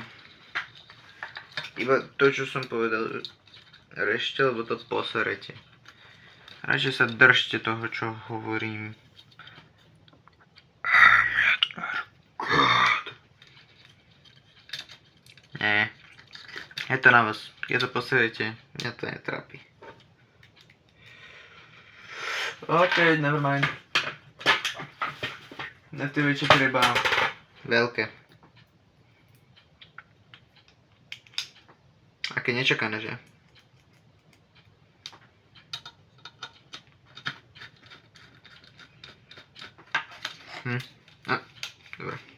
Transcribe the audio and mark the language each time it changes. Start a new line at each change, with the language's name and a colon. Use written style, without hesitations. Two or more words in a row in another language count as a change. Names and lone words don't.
Slovak: Iba to, čo som povedal, rešte, lebo to poserete. Radšej sa držte toho, čo hovorím. Nie. Je to na vás. Keď to poserete, mňa to netrápi.
English: OK, never mind.
Slovak: Na tie väčšie treba veľké. Aké nečakané, že? Dobre.